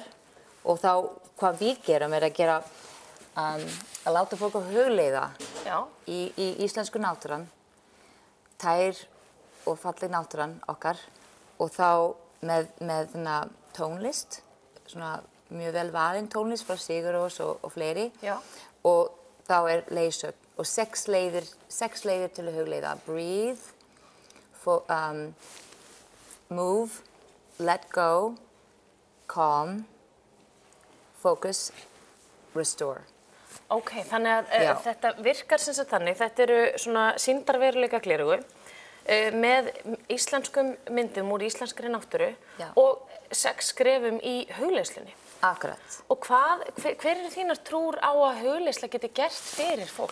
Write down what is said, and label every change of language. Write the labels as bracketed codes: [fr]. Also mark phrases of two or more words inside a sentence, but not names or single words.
[is] Og þá hvað við gerum að láta fólk að hugleiða í íslensku náttúran, tær og falleg náttúran okkar og þá með tónlist, svona mjög vel valin tónlist frá Sigurós og fleiri. Já. Og þá leiðsögn og 6 leiðir til að hugleiða. [en] Breathe, move, let go, calm, focus, restore. [is] Ok, þannig að þetta virkar sem sagt þannig. Þetta svona sýndarveruleika gleraugu með íslenskum myndum úr íslenskri náttúru og 6 skrefum í hugleiðslunni. Akkurat. Og hver þínar trúr á að hugleiðsla geti gert fyrir fólk?